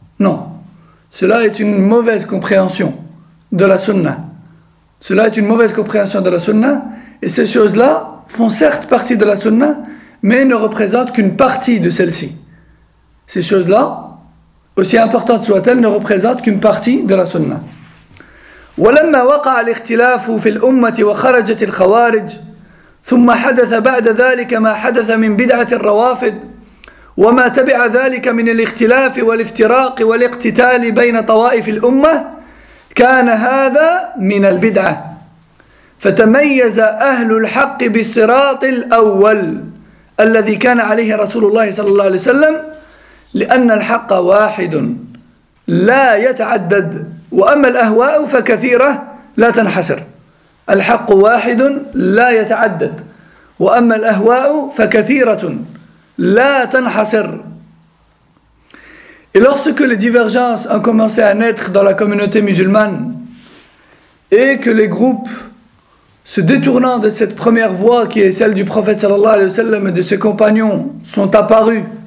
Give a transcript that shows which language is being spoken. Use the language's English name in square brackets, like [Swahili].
[French] Non, cela est une mauvaise compréhension de la sunna. Cela est une mauvaise compréhension de la sunna, et ces choses-là font certes partie de la sunna, mais ne représentent qu'une partie de celle-ci. Ces choses-là, aussi importantes soient-elles, ne représentent qu'une partie de la sunna. [Arabic] ولما وقع الاختلاف في الأمة وخرجت الخوارج ثم حدث بعد ذلك ما حدث من بدعة الروافد وما تبع ذلك من الاختلاف والافتراق والاقتتال بين طوائف الأمة كان هذا من البدعة فتميز أهل الحق بالصراط الأول الذي كان عليه رسول الله صلى الله عليه وسلم لأن الحق واحد لا يتعدد وأما الأهواء فكثيرة لا تنحصر الحق واحد لا يتعدد وأما الأهواء فكثيرة لا تنحصر. [French] Et lorsque les divergences ont commencé à naître dans la communauté musulmane et que les groupes se détournant de cette première voie qui est celle du prophète sallallahu alayhi wa sallam et de ses compagnons sont apparus